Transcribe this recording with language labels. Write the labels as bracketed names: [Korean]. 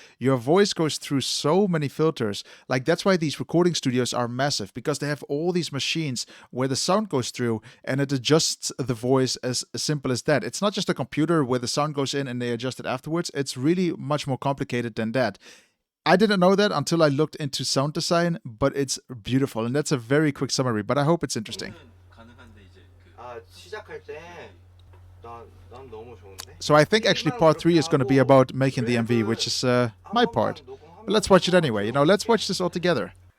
[English] Your voice goes through so many filters. Like, that's why these recording studios are massive, because they have all these machines where the sound goes through and it adjusts the voice as simple as that. It's not just a computer where the sound goes in and they adjust it afterwards. It's really much more complicated than that. I didn't know that until I looked into sound design, but it's beautiful. And that's a very quick summary, but I hope it's interesting. [Korean] 시작할 때 난 너무 좋은데. [English] So I think actually part 3 is going to be about making the MV, which is my part. But let's watch it anyway. You know, let's watch this all together.